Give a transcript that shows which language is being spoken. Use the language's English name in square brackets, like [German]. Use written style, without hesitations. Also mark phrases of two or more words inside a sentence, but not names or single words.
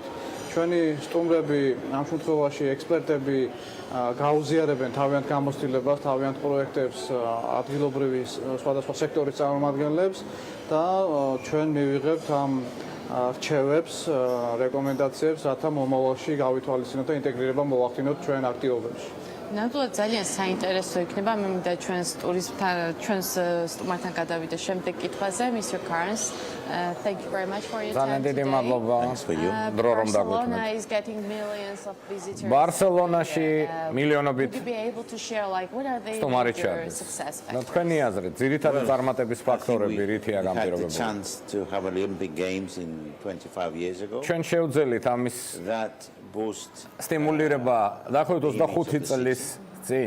[Georgian] ჩვენი სტუმრები, ამ შემთხვევაში ექსპერტები გაუზიარებენ თავიანთ გამოცდილებას, თავიანთ პროექტებს, ადგილობრივი სხვადასხვა სექტორის წარმომადგენლებს და ჩვენ მივიღებთ ამ რჩევებს, რეკომენდაციებს, რათა მომავალში გავითვალისწინოთ და ინტეგრირება მოვახდინოთ ჩვენ აქტივობებში. ნამდვილად ძალიან საინტერესო იქნება. მე მინდა ჩვენს სტუმართან გადავიდე შემდეგ კითხვაზე. [English] Mr. Carnes, thank you very much for your time. [Georgian] ძალიან დიდი მადლობა დრო რომ დაგვიწყდით. ბარსელონაში მილიონობით სტუმარი ჩადის. და თქვენი აზრით, ძირითადი წარმატების ფაქტორები რითია გამჭირებელი? ჩვენ შევძელით ამის სტიმულირება დაახლოებით 25 წლის წინ.